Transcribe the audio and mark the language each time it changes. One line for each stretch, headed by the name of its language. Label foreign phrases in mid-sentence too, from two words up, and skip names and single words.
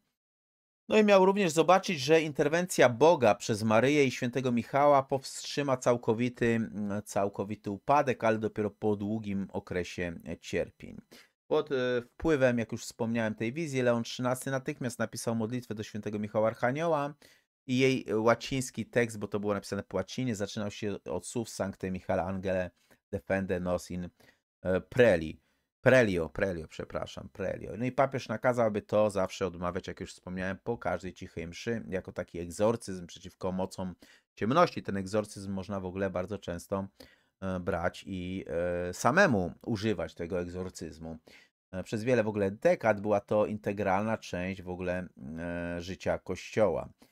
Polish: No i miał również zobaczyć, że interwencja Boga przez Maryję i świętego Michała powstrzyma całkowity upadek, ale dopiero po długim okresie cierpień. Pod wpływem, jak już wspomniałem, tej wizji Leon XIII natychmiast napisał modlitwę do świętego Michała Archanioła i jej łaciński tekst, bo to było napisane po łacinie, zaczynał się od słów
Latin: Sancte Michael Angele defende nos in prelio.
Polish: No i papież nakazał, aby to zawsze odmawiać, jak już wspomniałem, po każdej cichej mszy, jako taki egzorcyzm przeciwko mocom ciemności. Ten egzorcyzm można w ogóle bardzo często brać i samemu używać tego egzorcyzmu. Przez wiele w ogóle dekad była to integralna część w ogóle życia Kościoła.